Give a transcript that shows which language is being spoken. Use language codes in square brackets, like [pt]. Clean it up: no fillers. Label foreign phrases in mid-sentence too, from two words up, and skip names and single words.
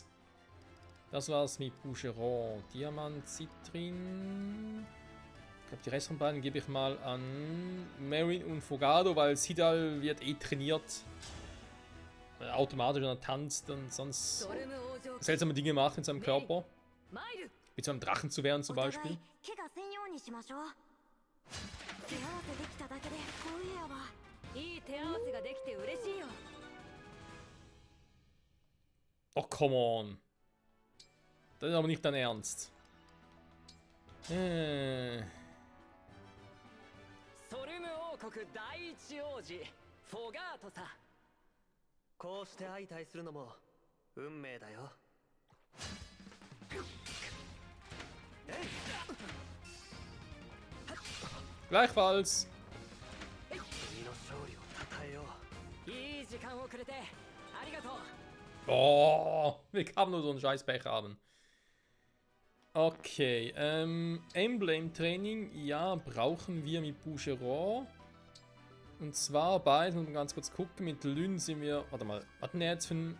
[de] Das war's mit Bougereau. Diamant, Citrin. Ich glaube, die restlichen beiden gebe ich mal an Marin und Fogado, weil Sidal wird eh trainiert. Automatisch, wenn er tanzt und sonst seltsame Dinge macht in seinem Körper. Wie zu einem Drachen zu werden zum Beispiel. [en] Oh, come on. [de] Das ist aber nicht dein Ernst. [ja] ソルム王国第一王子フォガートさ。こうして相対するのも運命だよ。 [de] Gleichfalls. [ja] 君の勝利を称えよう。いい時間をくれてありがとう。 [de] Oh, wir haben nur so einen Scheißbecher haben. Okay, Emblem-Training, ja, brauchen wir mit Bougereau. Und zwar bei, muss man ganz kurz gucken, mit Lyn sind wir, warte mal, was hat der jetzt für ein...